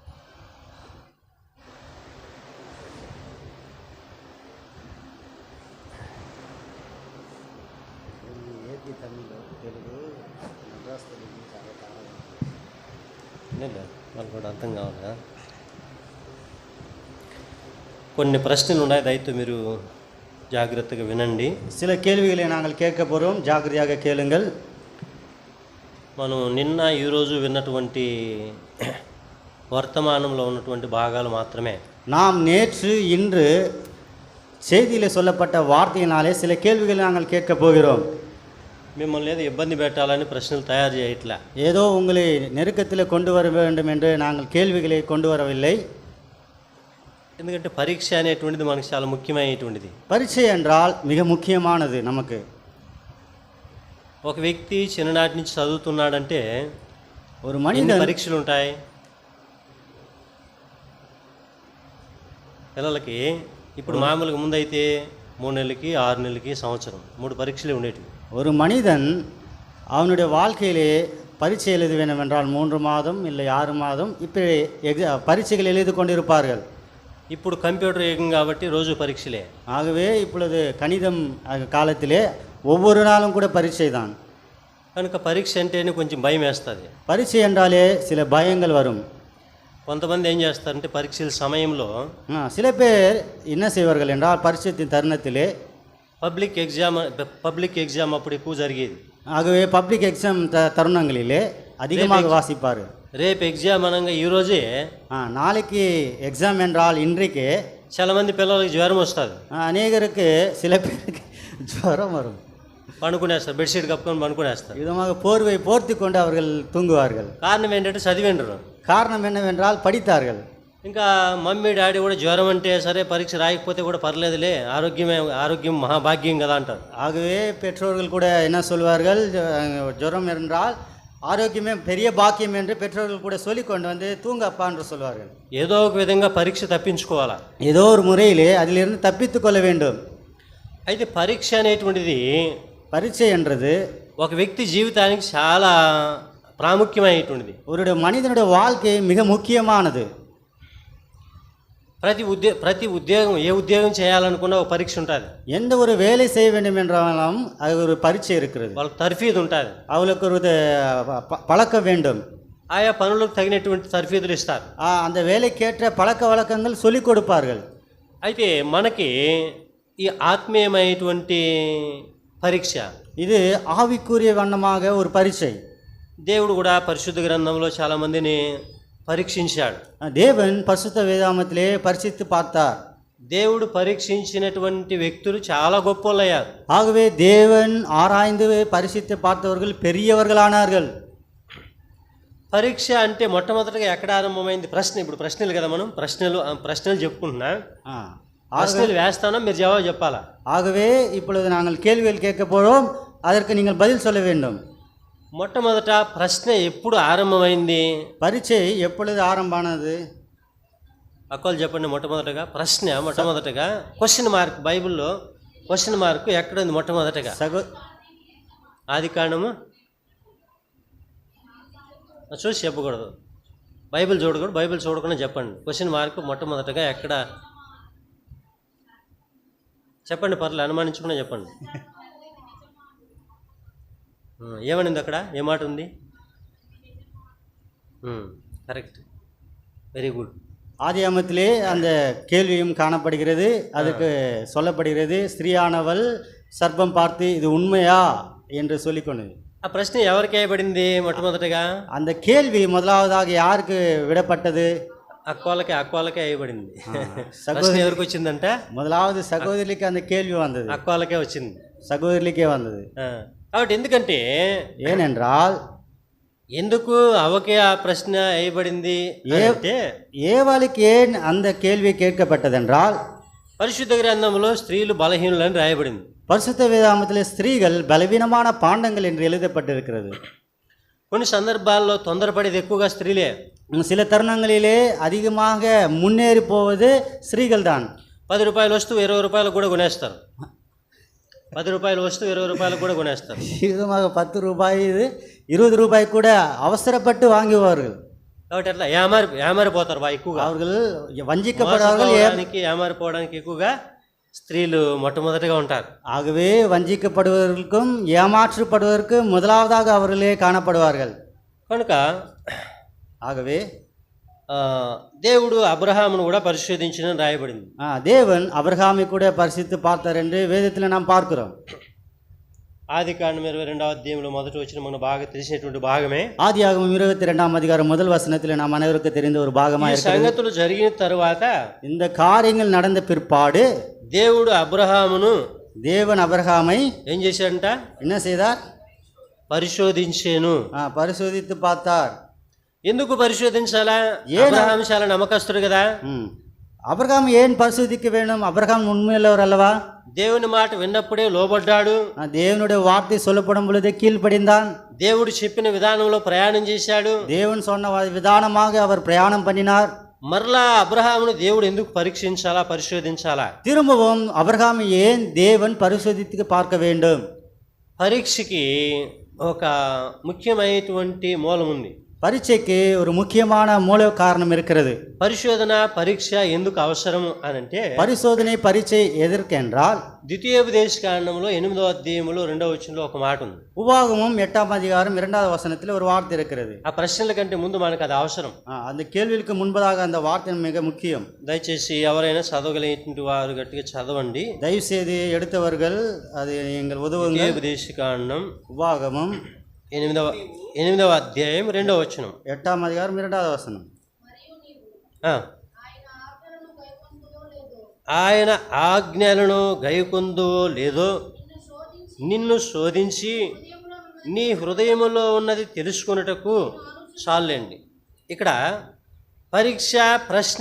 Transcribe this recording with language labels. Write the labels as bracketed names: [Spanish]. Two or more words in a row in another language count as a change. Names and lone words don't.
[Telugu] వాళ్ళు కూడా అర్థం కావాలా? కొన్ని ప్రశ్నలు ఉన్నాయి, దయతో మీరు జాగ్రత్తగా వినండి. [Tamil] சில கேள்விகளை நாங்கள் கேட்க போகிறோம், ஜாக்கிரதையாக கேளுங்கள். [Telugu] మనం నిన్న ఈరోజు విన్నటువంటి వర్తమానంలో ఉన్నటువంటి భాగాలు మాత్రమే. [Tamil] நாம் நேற்று இன்று செய்தியில் சொல்லப்பட்ட வார்த்தையினாலே சில கேள்விகளை நாங்கள் கேட்க போகிறோம். [Telugu] మిమ్మల్ని ఏదో ఇబ్బంది పెట్టాలని ప్రశ్నలు తయారు చేయట్లే. [Tamil] ஏதோ உங்களை நெருக்கத்தில் கொண்டு வர வேண்டும் என்று நாங்கள் கேள்விகளை கொண்டு வரவில்லை. [Telugu] ఎందుకంటే పరీక్ష అనేటువంటిది మనకు చాలా ముఖ్యమైనటువంటిది. [Tamil] பரீட்சை என்றால் மிக முக்கியமானது நமக்கு. [Telugu] ఒక వ్యక్తి చిన్ననాటి నుంచి చదువుతున్నాడంటే [Tamil] ஒரு [Telugu] ఎన్ని [Tamil] மனிதன் [Telugu] పరీక్షలు ఉంటాయి పిల్లలకి? ఇప్పుడు మామూలుగా ముందైతే 3 నెలలకి 6 నెలలకి సంవత్సరం 3 పరీక్షలే ఉండేటివి. [Tamil] ஒரு மனிதன் அவனுடைய வாழ்க்கையிலே பரீட்சை எழுத வேண்டும் என்றால் 3 மாதம் இல்லை 6 மாதம் இப்படி பரீட்சைகள் எழுதி கொண்டிருப்பார்கள். [Telugu] ఇప్పుడు కంప్యూటర్ యుగం కాబట్టి రోజు పరీక్షలే. [Tamil] ஆகவே இப்பொழுது கணிதம் காலத்திலே ஒவ்வொரு நாளும் கூட பரீட்சை தான். [Telugu] కనుక పరీక్ష అంటేనే కొంచెం భయం వేస్తుంది. [Tamil] பரீட்சை என்றாலே சில பயங்கள் வரும். [Telugu] కొంతమంది ఏం చేస్తారంటే పరీక్షల సమయంలో [Tamil] சில பேர் என்ன செய்வார்கள் என்றால் பரீட்சையின் தருணத்திலே [English] public exam [Telugu] అప్పుడు ఎక్కువ జరిగేది. [Tamil] ஆகவே [English] public exam [Tamil] தருணங்களிலே அதிகமாக வாசிப்பார்கள். [Telugu] రేపు ఎగ్జామ్ అనగా ఈరోజే, [Tamil] நாளைக்கு எக்ஸாம் என்றால் இன்றைக்கு [Telugu] చాలా మంది పిల్లలకి జ్వరం వస్తుంది. [Tamil] அநேகருக்கு சில பேருக்கு ஜுரம் வரும். [Telugu] పడుకునేస్తారు, బెడ్షీట్ కప్పుకొని పడుకునేస్తారు. [Tamil] விதமாக போர்வை போர்த்தி கொண்டு அவர்கள் தூங்குவார்கள். [Telugu] కారణం ఏంటంటే చదివేంటారు. [Tamil] காரணம் என்னவென்றால் படித்தார்கள். [Telugu] ఇంకా [English] mummy daddy [Telugu] కూడా జ్వరం అంటే సరే పరీక్ష రాయకపోతే కూడా పర్లేదులే, ఆరోగ్యం మహాభాగ్యం కదా అంటారు. [Tamil] ஆகவே பெற்றோர்கள் கூட என்ன சொல்வார்கள், ஜுரம் என்றால் ஆரோக்கியமே பெரிய பாக்கியம் என்று பெற்றோர்கள் கூட சொல்லி கொண்டு வந்து தூங்க அப்பா என்று சொல்வார்கள். [Telugu] ఏదో ఒక విధంగా పరీక్ష తప్పించుకోవాలా, [Tamil] ஏதோ ஒரு முறையிலே அதிலிருந்து தப்பித்து கொள்ள வேண்டும். [Telugu] అయితే పరీక్ష అనేటువంటిది [Tamil] பரீட்சை என்றது [Telugu] ఒక వ్యక్తి జీవితానికి చాలా ప్రాముఖ్యమైనటువంటిది. [Tamil] ஒரு மனிதனுடைய வாழ்க்கை மிக முக்கியமானது. [Telugu] ప్రతి ఉద్యోగం, ఏ ఉద్యోగం చేయాలనుకున్నా ఒక పరీక్ష ఉంటుంది. [Tamil] எந்த ஒரு வேலை செய்ய வேண்டும் என்றாலும் அது ஒரு பரீட்சை இருக்கிறது. [Telugu] వాళ్ళకి తర్ఫీదు ఉంటుంది. [Tamil] அவளுக்கு ஒரு பழக்கம் வேண்டும். [Telugu] ఆయా పనులకు తగినటువంటి తర్ఫీదులు ఇస్తారు. [Tamil] அந்த வேலைக்கேற்ற பழக்க வழக்கங்கள் சொல்லிக் கொடுப்பார்கள். [Telugu] అయితే మనకి ఈ ఆత్మీయమైనటువంటి పరీక్ష, [Tamil] இது ஆவிக்குரிய வண்ணமாக ஒரு பரீட்சை. [Telugu] దేవుడు కూడా పరిశుద్ధ గ్రంథంలో చాలామందిని పరీక్షించాడు. [Tamil] தேவன் பரிசுத்த வேதாகமத்திலே பரிசித்து பார்த்தார். [Telugu] దేవుడు పరీక్షించినటువంటి వ్యక్తులు చాలా గొప్పలయ్యారు. [Tamil] ஆகவே தேவன் ஆராய்ந்து பரிசித்து பார்த்தவர்கள் பெரியவர்களானார்கள். [Telugu] పరీక్ష అంటే మొట్టమొదటిగా ఎక్కడ ఆరంభమైంది? ప్రశ్న. ఇప్పుడు ప్రశ్నలు కదా, మనం ప్రశ్నలు చెప్పుకుంటున్నా. ప్రశ్నలు వేస్తానా, మీరు జవాబు చెప్పాలా? [Tamil] ஆகவே இப்பொழுது நாங்கள் கேள்விகள் கேட்க போகிறோம், அதற்கு நீங்கள் பதில் சொல்ல வேண்டும். [Telugu] మొట్టమొదట ప్రశ్న ఎప్పుడు ఆరంభమైంది? [Tamil] பரீட்சை எப்பொழுது ஆரம்பமானது? [Telugu] అక్కలు చెప్పండి. మొట్టమొదటగా [English] question mark, [Telugu] బైబిల్లో [English] question mark [Telugu] ఎక్కడ ఉంది? మొట్టమొదటగా ఆది కాండము చూసి చెప్పకూడదు, బైబిల్ చూడకూడదు, బైబిల్ చూడకుండా చెప్పండి. [English] question mark [Telugu] మొట్టమొదటగా ఎక్కడ చెప్పండి, పర్లేదు, అనుమానించకుండా చెప్పండి. ఏమనింది అక్కడ? ఏ మాట ఉంది? [English] correct, very good. [Tamil] ஆதியாகமத்திலே அந்த கேள்வியும் காணப்படுகிறது. அதுக்கு சொல்லப்படுகிறது, ஸ்திரீயானவள் சர்ப்பம் பார்த்து இது உண்மையா என்று சொல்லிக்கொண்டது. [Telugu] ఆ ప్రశ్న ఎవరికి వేయబడింది? మొట్టమొదటగా [Tamil] அந்த கேள்வி முதலாவதாக யாருக்கு விடப்பட்டது? [Telugu] అక్కోలకే వేయబడింది. ప్రశ్న ఎవరికి వచ్చిందంటే [Tamil] முதலாவது சகோதரிக்கு அந்த கேள்வி வந்தது. [Telugu] అక్కోలకే వచ్చింది, [Tamil] சகோதரிக்கே வந்தது. [Telugu] కాబట్టి ఎందుకంటే, [Tamil] ஏனென்றால் [Telugu] ఎందుకు అవకే ఆ ప్రశ్న వేయబడింది అంటే, [Tamil] ஏவாளுக்கு ஏன் அந்த கேள்வி கேட்கப்பட்டதென்றால், [Telugu] పరిశుద్ధ గ్రంథంలో స్త్రీలు బలహీనులని రాయబడింది. [Tamil] பரிசுத்த வேதாகமத்திலே ஸ்திரீகள் பலவீனமான பாண்டங்கள் என்று எழுதப்பட்டிருக்கிறது. [Telugu] కొన్ని సందర్భాల్లో తొందరపడేది ఎక్కువగా స్త్రీలే. [Tamil] சில தருணங்களிலே அதிகமாக முன்னேறி போவது ஸ்திரீகள் தான். [Telugu] 10 రూపాయల వస్తువు 20 రూపాయలకు కూడా కొనేస్తారు. 10 రూపాయల వస్తువు 20 రూపాయలకు కూడా కొనేస్తారు. [Tamil] அதிகமாக 10 ரூபாய் 20 ரூபாய் கூட அவசரப்பட்டு வாங்குவார்கள். [Telugu] కాబట్టి అట్లా ఏమారిపోతారు బాగా ఎక్కువగా. [Tamil] அவர்கள் வஞ்சிக்கப்படுவார்கள். [Telugu] ఏమారిపోవడానికి ఎక్కువగా స్త్రీలు మొట్టమొదటిగా ఉంటారు. [Tamil] ஆகவே வஞ்சிக்கப்படுவதற்கும் ஏமாற்றப்படுவதற்கும் முதலாவதாக அவர்களே காணப்படுவார்கள். [Telugu] కనుక [Tamil] ஆகவே [Telugu] దేవుడు అబ్రహామును కూడా పరిశోధించిన రాయబడింది. [Tamil] தேவன் அபிரகாமை கூட பரிசித்து பார்த்தார் என்று வேதத்தில் நாம் பார்க்கிறோம். [Telugu] ఆది కాండం 22వ అధ్యాయంలో మొదటి వచ్చిన మనకు బాగా తెలిసినటువంటి భాగమే. [Tamil] ஆதியாகமம் 22ஆம் அதிகாரம் முதல் வசனத்தில் நாம் அனைவருக்கும் தெரிந்த ஒரு பாகமாக இருக்கிறது. [Telugu] సంగతులు జరిగిన తరువాత, [Tamil] இந்த காரியங்கள் நடந்த பிற்பாடு [Telugu] దేవుడు అబ్రహామును, [Tamil] தேவன் அபிரகாமை [Telugu] ఏం చేశాడంట? [Tamil] என்ன செய்தார்? [Telugu] పరిశోధించాను. [Tamil] பரிசோதித்து பார்த்தார். [Telugu] ఎందుకు పరిశోధించాలా? అబ్రహాము చాలా నమ్మకస్తుడు కదా. [Tamil] అబ్రహాం ఏం పరిశోధిக்க வேண்டும்? అబ్రహాం உண்மையுள்ளவர் அல்லவா? [Telugu] దేవుని మాట విన్నప్పుడే లోబడ్డాడు. [Tamil] தேவனுடைய வார்த்தை சொல்லப்படும் பொழுது கீழ்ப்படிந்தான். [Telugu] దేవుడు చెప్పిన విధానంలో ప్రయాణం చేశాడు. [Tamil] தேவன் சொன்ன விதானமாக அவர் பிரயாணம் பண்ணினார். [Telugu] మరలా అబ్రహామును దేవుడు ఎందుకు పరీక్షించాలా, పరిశోధించాలా? [Tamil] திரும்பவும் அபிரகாமை ஏன் தேவன் பரிசோதித்து பார்க்க வேண்டும்? [Telugu] పరీక్షకి ఒక ముఖ్యమైనటువంటి మూలం ఉంది. [Tamil] பரீட்சைக்கு ஒரு முக்கியமான மூல காரணம் இருக்கிறது. [Telugu] పరిశోధన, పరీక్ష ఎందుకు అవసరం అనంటే, [Tamil] பரிசோதனை பரீட்சை எதற்கென்றால், [Telugu] ద్వితీయోపదేశ కాండంలో 8వ అధ్యాయంలో 2వ వచనంలో ఒక మాట ఉంది. [Tamil] உபாகமம் 8ஆம் அதிகாரம் 2வது வசனத்தில் ஒரு வார்த்தை இருக்கிறது. [Telugu] ఆ ప్రశ్నల కంటే ముందు మనకు అది అవసరం. [Tamil] அந்த கேள்விக்கு முன்பதாக அந்த வார்த்தை மிக முக்கியம். [Telugu] దయచేసి ఎవరైనా చదవగలిగినటువంటి వారు గట్టిగా చదవండి. [Tamil] தயவு செய்து எடுத்தவர்கள் அது எங்கள் உதவுங்கள். [Telugu] ద్వితీయోపదేశ కాండం [Tamil] உபாகமம் [Telugu] 8వ అధ్యాయం 2వ వచనం. [Tamil] 8ஆம் அதிகாரம் 2வது வசனம். [Telugu] ఆయన ఆజ్ఞలను గైకొందో లేదో నిన్ను శోధించి నీ హృదయములో ఉన్నది తెలుసుకొనుటకు చాలండి. ఇక్కడ పరీక్ష, ప్రశ్న.